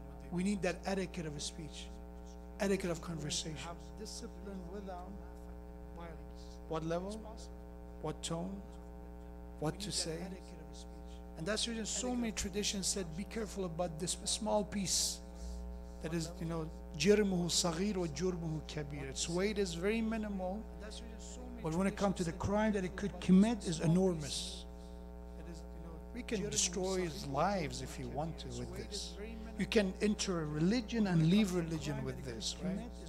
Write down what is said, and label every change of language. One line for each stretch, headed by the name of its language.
English: We need that etiquette of speech, etiquette of conversation. Discipline without violence. What level? What tone? What to say? And that's the reason so many traditions said, be careful about this small piece. That is,
Arabic: جرمه صغير وجرمه كبير.
English: Its weight is very minimal, but when it comes to the crime that it could commit is enormous. We can destroy his lives if you want to with this. You can enter a religion and leave religion with this, right?